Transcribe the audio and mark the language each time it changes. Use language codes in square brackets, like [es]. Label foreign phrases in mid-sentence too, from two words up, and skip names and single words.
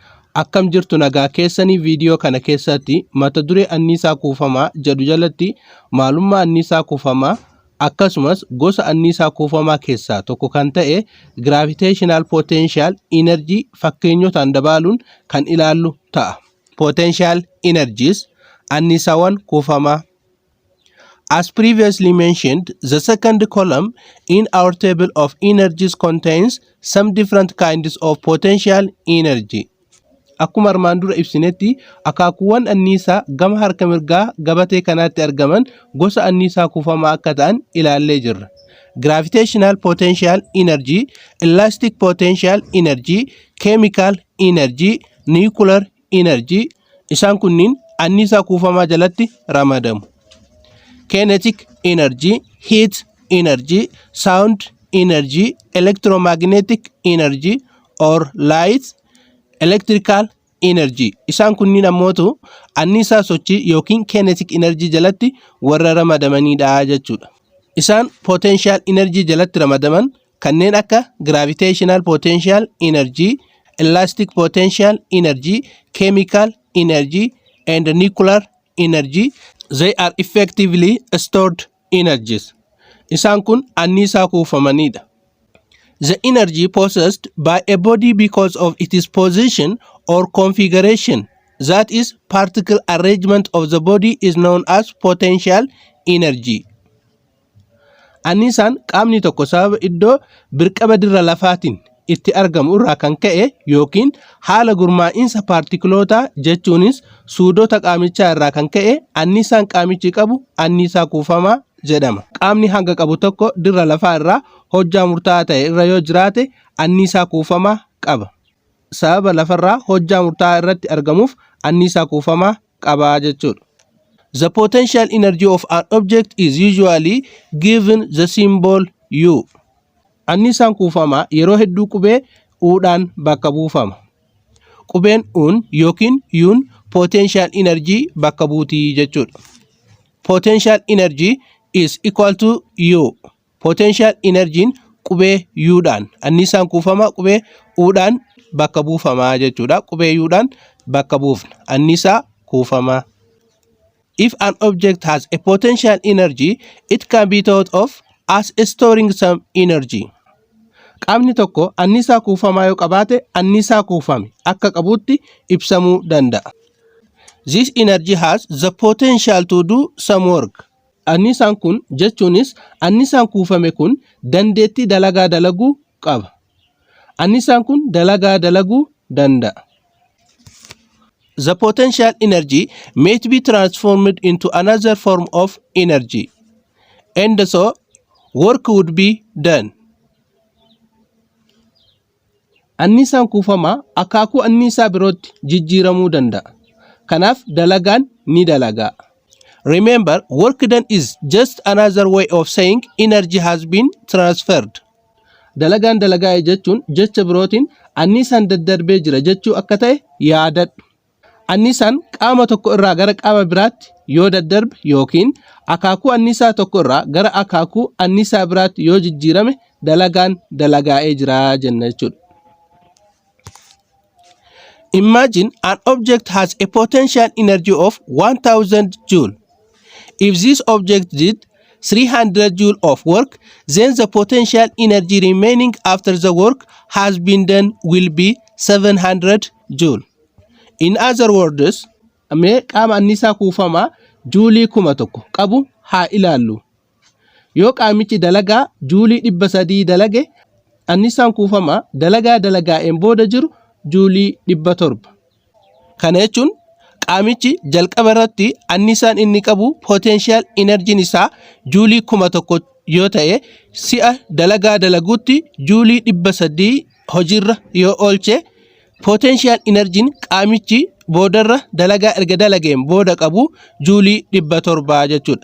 [om] Akkam jirtu nagaa keessanii viidiyoo kana keessatti mata duree anniisaa kuufamaa jedhu jalatti maalummaa anniisaa kuufamaa akkasumas gosa anniisaa kuufamaa keessaa tokko kan ta'e [en] Gravitational Potential Energy [om] fakkeenyotaan dabaaluun kan ilaallu ta'a. [en] Potential Energies [om] anniisaawwan kuufamaa. [en] As previously mentioned, the second column in our table of energies contains some different kinds of potential energy. [om] Akkuma armaan dura ibsinetti akaakuuwwan anniisaa gama harka mirgaa gabatee kanaatti argaman gosa anniisaa kuufamaa akka ta'an ilaallee jirra. [en] Gravitational potential energy, elastic potential energy, chemical energy, nuclear energy [om] isaan kunniin anniisaa kuufamaa jalatti ramadamu. [en] Kinetic energy, heat energy, sound energy, electromagnetic energy or light electrical energy [om] isaan kunniin ammootu anniisaa sochii yookiin [en] kinetic energy [om] jalatti warra ramadamanidha jechuudha. [en] Isaan potential energy [om] jalatti ramadaman kanneen akka [en] gravitational potential energy, elastic potential energy, chemical energy and nuclear energy. They are effectively stored energies. [om] Isaan kun anniisaa kuufamanidha. [en] The energy possessed by a body because of its position or configuration, that is, particle arrangement of the body, is known as potential energy. [om] Anniisaan qaamni tokko sababa iddoo birqaba dirra lafaatiin itti argamu irraa kan ka'e yookiin haala gurmaa'insa paartikiloota jechuunis suudota qaamichaa irraa kan ka'e anniisaan qaamichi qabu anniisaa kuufamaa jedhama. Qaamni hanga qabu tokko dirra lafaa irraa hojjaa murtaa'aa ta'e irra yoo jiraate anniisaa kuufamaa qaba. Sababa lafarraa hojjaa murtaa'aa irratti argamuuf anniisaa kuufamaa qaba jechuudha. [en] The potential energy of an object is usually given the symbol U. [om] Anniisaan kuufamaa yeroo hedduu qubee U'dhaan bakka buufama. Qubeen U'n yookiin U'n [en] potential energy [om] bakka buutii jechuudha. [en] Potential energy is equal to U. Potential energy [om] qubee U'dhaan anniisaan kuufamaa qubee U'dhaan bakka buufama jechuudha. Qubee U'dhaan bakka buufna anniisaa kuufamaa. [en] If an object has a potential energy, it can be thought of as storing some energy. [om] Qaamni tokko anniisaa kuufamaa yoo qabaate anniisaa kuufame akka qabuutti ibsamuu danda'a. [en] This energy has the potential to do some work. [om] Anniisaan kun jechuunis anniisaan kuufame kun dandeettii dalagaa dalaguu qaba. Anniisaan kun dalagaa dalaguu danda'a. [en] The potential energy may be transformed into another form of energy, and so work would be done. [om] Anniisaan kuufamaa akaakuu anniisaa birootti jijjiiramuu danda'a. Kanaaf dalagaan ni dalagaa. [en] Remember, work done is just another way of saying energy has been transferred. [om] Dalagaan dalagaa jechuun jecha birootiin anniisaan daddarbee jira jechuu akka ta'e yaadadhu. Anniisaan qaama tokko irraa gara qaama biraatti yoo daddarbe yookiin akaakuu anniisaa tokko irraa gara akaakuu anniisaa biraatti yoo jijjiirame dalagaan dalagaa'ee jira jenna jechuudha. [en] Imagine an object has a potential energy of 1000 joule. If this object did 300 joule of work, then the potential energy remaining after the work has been done will be 700 joule. In other words, [om] mee qaama anniisaa kuufamaa juulii 1000 qabu haa ilaallu. Yoo qaamichi dalagaa juulii 300 dalage, anniisaan kuufamaa dalagaa dalagaa'een booda jiru juulii 700. Kana jechuun qaamichi jalqaba irratti anniisaan inni qabu [en] potential energy [om] isaa juulii 1000 yoo ta'e si'a dalagaa dalaguutti juulii 300 hojiirra yoo oolche [en] potential energy [om] qaamichi boodarra dalagaa erga dalageen booda qabu juulii 700 jechuudha.